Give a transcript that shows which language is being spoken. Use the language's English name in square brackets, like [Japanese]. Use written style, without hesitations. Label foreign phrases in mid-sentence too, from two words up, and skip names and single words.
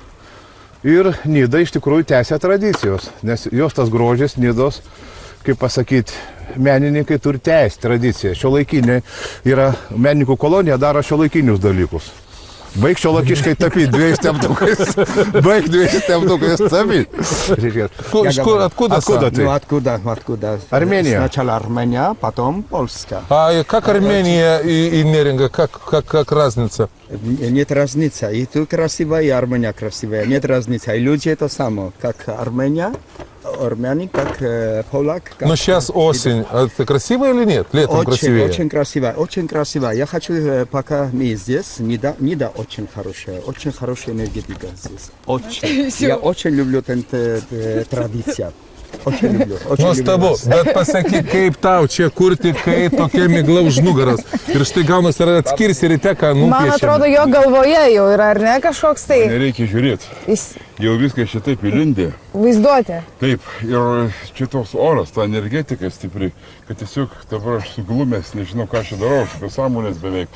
[Lithuanian] Ir Nida iš tikrųjų tęsia tradicijos, nes jos tas grožis Nidos, kaip pasakyti, menininkai turi tęsti tradiciją. Šiuolaikiniai yra menininkų kolonija, daro šiuolaikinius dalykus. Baig šiuolaikiškai tapyti 2 teptukais. Baig 2 teptukais tapyti. [Russian] Откуда ты? Откуда? Армения. Сначала Армения, потом Польска. А как Армения и Неринга, как разница? Нет разницы. И ты красивая, и Армения красивая. Нет разницы. И люди это само. Как армяне, как полак. Но сейчас осень. Это красиво или нет? Летом красивее? Очень красиво. Очень красиво. Я хочу, пока мы здесь, Нида очень хорошая энергетика здесь. Очень. Я очень люблю эту традицию. Очень люблю. [Lithuanian] Nuostabu, bet pasakyk, kaip tau čia kurti, kai tokia migla už nugaros. Ir štai gaunas ir atskirsi ryte, ką nupiešėme. Man atrodo, jo galvoje jau yra, ar ne, kažkoks tai... Nereikia žiūrėti. Jau viskas šitaip įlindė. Vaizduotė. Taip, ir čia toks oras, ta energetika stipri, kad tiesiog dabar aš suglumęs, nežinau, ką aš darau, aš apie sąmonės beveik.